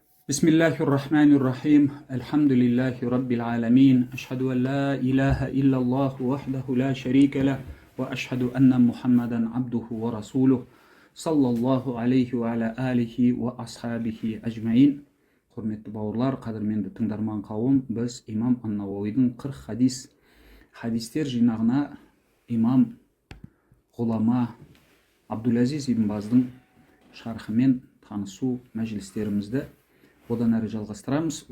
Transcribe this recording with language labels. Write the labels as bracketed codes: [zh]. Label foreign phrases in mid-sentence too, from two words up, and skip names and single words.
[ar] بسم الله الرحمن الرحيم الحمد لله رب العالمين أشهد أن لا إله إلا الله وحده لا شريك له وأشهد أن محمدا عبده ورسوله صلى الله عليه وعلى آله وأصحابه أجمعين. [kk] Құрметті бауырлар, қадірменді тыңдарман қауым, біз имам ан-Науауидің 40 хадистер жинағына имам ғұлама Абдул-Азиз ибн Баздың шархымен танысу мәжілістерімізді одан әрі жалғастырамыз.